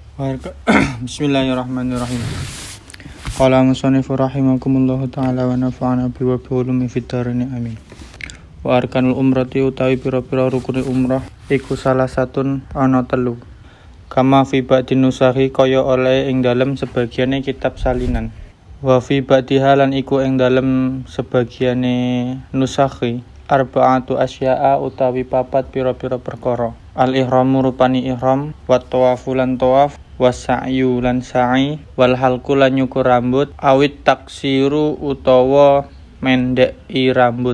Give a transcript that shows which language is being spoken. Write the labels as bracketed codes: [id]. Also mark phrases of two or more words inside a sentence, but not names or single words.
[ar] بسم الله الرحمن الرحيم. قال المصنف رحمكم الله تعالى ونفعنا به وبعلومه في الدارين آمين. وأركان العمرة [jv] utawi pira-pira rukune umrah iku salah satun ana telu. [ar] كما في بعض النسخ [jv] kaya oleh ing dalem sebagiane kitab salinan. [ar] وفي بعضها [jv] lan iku ing dalem sebagiane nusahi [ar] أربعة أشياء [jv] utawi papat pira-pira perkara. Al-ihramu rupani ihram, [ar] والطواف [jv] lan tawaf, [ar] والسعي [jv] lan sa'i, [ar] والحلق [jv] lan nyukur rambut, [ar] أو التقصير [jv] utawa mendheki rambut.